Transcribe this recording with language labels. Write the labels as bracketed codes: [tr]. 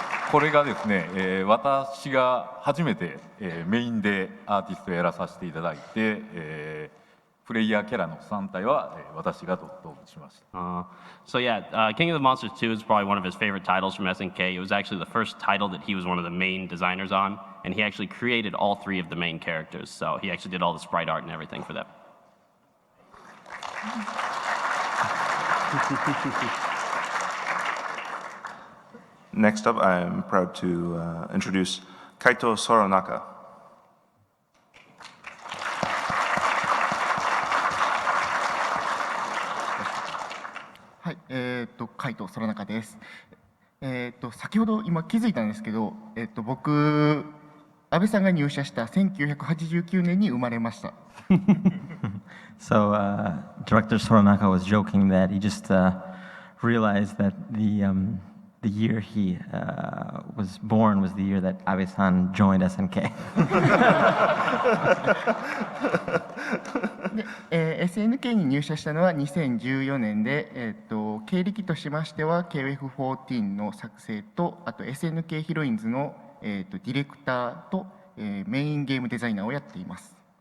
[ja] これがですね、私が初めて、メインでアーティストをやらさせていただいて、プレイヤーキャラの3体は、私がドットオフしました。 [en] So yeah, King of the Monsters 2 is probably one of his favorite titles from SNK. It was actually the first title that he was one of the main designers on, and he actually created all 3 of the main characters. So he actually did all the sprite art and everything for them. Next up, I am proud to introduce Kaito Soranaka. [ja] はい、カイト・ソラナカです。先ほど今気づいたんですけど、僕、安倍さんが入社した1989年に生まれました。 [en] So, Director Soranaka was joking that he just realized that the year he was born was the year that Abe-san joined SNK. [ja] SNK に入社したのは2014年で、経歴としましては KF14 の作成と、あと SNK ヒロインズの、ディレクターと、メインゲームデザイナーをやっています。